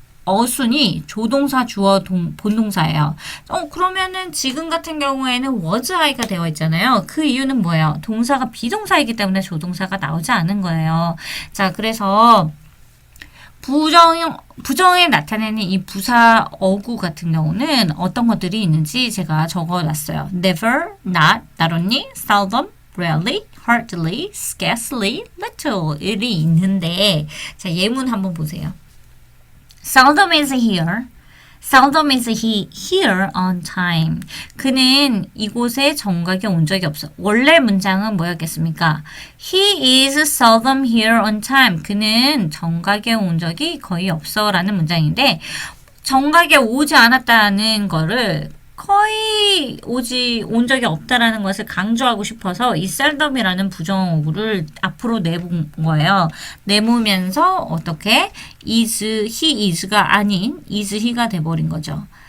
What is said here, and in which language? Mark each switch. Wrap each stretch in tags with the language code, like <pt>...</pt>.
<ko>어순이 조동사, 주어, 본동사예요. 그러면은 지금 같은 경우에는</ko> <en>was I</en> <ko>가 되어 있잖아요. 그 이유는 뭐예요? 동사가 비동사이기 때문에 조동사가 나오지 않은 거예요. 자, 그래서 부정에 나타내는 이 부사 어구 같은 경우는 어떤 것들이 있는지 제가 적어놨어요.</ko> <en>never, not, not only, seldom, rarely, hardly, scarcely, little</en> <ko>이 있는데 자, 예문 한번 보세요.</ko> <en>Seldom is here. Seldom is he here on time.</en> <ko>그는 이곳에 정각에 온 적이 없어. 원래 문장은 뭐였겠습니까?</ko> <en>He is seldom here on time.</en> <ko>그는 정각에 온 적이 거의 없어 라는 문장인데 정각에 오지 않았다는 거를 거의 온 적이 없다라는 것을 강조하고 싶어서 이 seldom이라는 부정어구를 앞으로 내본 거예요. 내보면서 어떻게</ko> <en>he is</en> <ko>가 아닌</ko> <en>is he</en> <ko>가 돼버린 거죠.</ko>